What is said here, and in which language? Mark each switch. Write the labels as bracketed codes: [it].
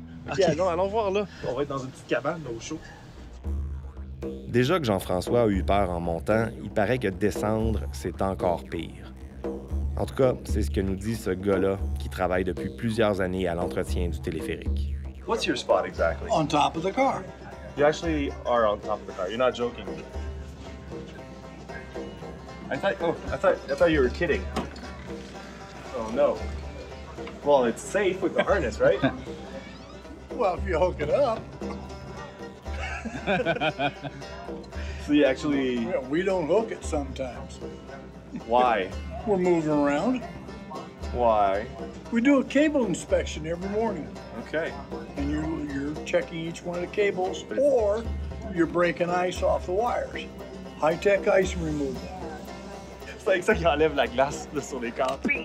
[fr] OK, allons voir là. On va être dans une petite cabane, là, au chaud. Déjà que Jean-François a eu peur en montant, il paraît que descendre, c'est encore pire. En tout cas, c'est ce que nous dit ce gars-là qui travaille depuis plusieurs années à l'entretien du téléphérique. [en] What's your spot exactly? On top of the car. You actually are on top of the car. You're not joking. I thought you were kidding. Oh no. Well, it's safe with the harness, right? Well, if you hook it up. So you actually... Yeah, we don't hook it sometimes. Why? We're moving around. Why? We do a cable inspection every morning. Okay. And you're checking each one of the cables, or you're breaking ice off the wires. High-tech ice removal. [fr] C'est avec ça qu'il enlève la glace là, sur les câbles.